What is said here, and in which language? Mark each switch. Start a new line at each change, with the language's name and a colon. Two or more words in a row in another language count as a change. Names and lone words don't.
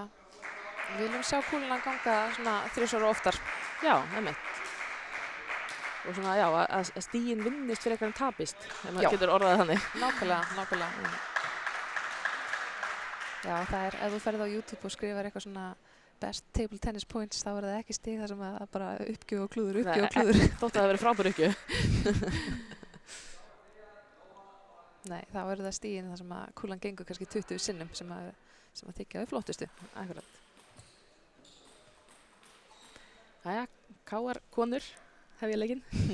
Icelandic: Við viljum sjá kúluna ganga svona 3 ára oftar. Já, einmitt. Og svona, að stigin vinnist fyrir eitthvað en tapist, ef maður getur orðað þannig. Nákvæmlega. Já, það er, ef þú ferð á YouTube og skrifar eitthvað svona
English: best table tennis points,
Icelandic: þá er það ekki stig þar sem að bara uppgjöf og klúður. Þótt að það verið frábær uppgjöf. Nei, þá er það stigin þar sem að kúlan gengur kannski 20 sinnum sem að þykja þau flottustu. Akkurat. Jæja, KR konur hef ég leikinn.